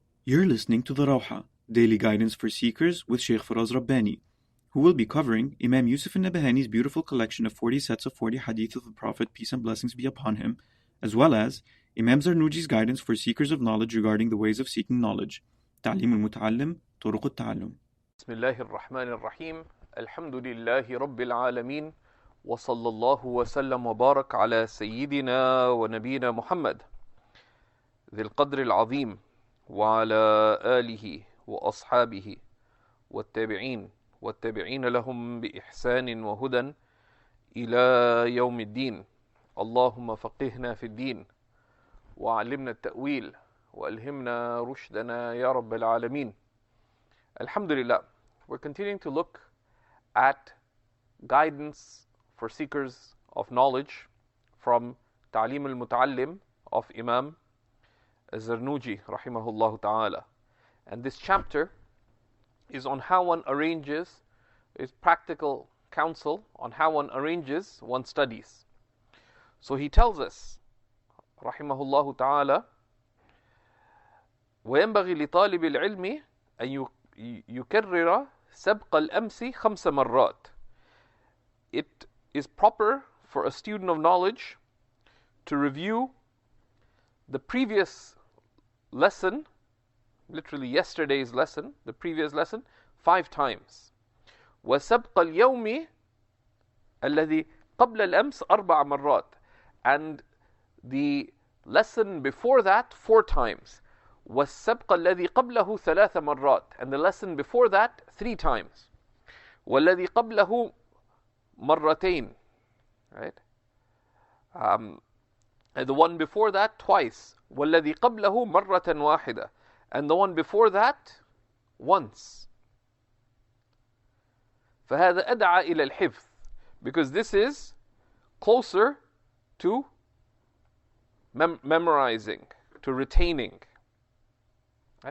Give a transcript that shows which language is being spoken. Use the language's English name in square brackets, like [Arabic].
[English] You're listening to the Rawha, Daily Guidance for Seekers with Shaykh Faraz Rabbani, who will be covering Imam Yusuf al-Nabahani's beautiful collection of 40 sets of 40 Hadiths of the Prophet, peace and blessings be upon him, as well as Imam Zarnuji's guidance for seekers of knowledge regarding the ways of seeking knowledge, Ta'lim al-Muta, Turuq al-Allum. [Arabic] Bismillahir Rahmanir Rahim. Alhamdulillahi Rabbil Alameen. وصلى الله وسلم وبارك على سيدنا ونبينا محمد ذي القدر العظيم وعلى آله وأصحابه والتابعين لهم بإحسان وهدى إلى يوم الدين. اللهم فقهنا في الدين وعلمنا التأويل وألهمنا رشدنا يا رب العالمين. [English] Alhamdulillah, we're continuing to look at guidance for seekers of knowledge from Ta'lim al-Muta'allim of Imam Zarnuji rahimahullah ta'ala. And this chapter is on how one arranges, is practical counsel on how one arranges one's studies. So he tells us [Arabic] rahimahullah ta'ala, وينبغي لطالب العلم أن يكرر سبق الأمس 5 مرات. [English] It is proper for a student of knowledge to review the previous lesson, literally yesterday's lesson, the previous lesson, 5 times. [Arabic] وَسَبْقَ الْيَوْمِ الَّذِي قَبْلَ الْأَمْسِ 4 مرات. [English] And the lesson before that 4 times. [Arabic] وَالسَّبْقَ الَّذِي قَبْلَهُ 3 مرات. [English] And the lesson before that 3 times. [Arabic] وَالَّذِي قَبْلَهُ مرتين, right? [English] And the one before that twice. [Arabic] والذي قبله مرة واحدة. [English] And the one before that once. [Arabic] فهذا أدعى إلى الحفظ, [English] because this is closer to memorizing, to retaining. Right?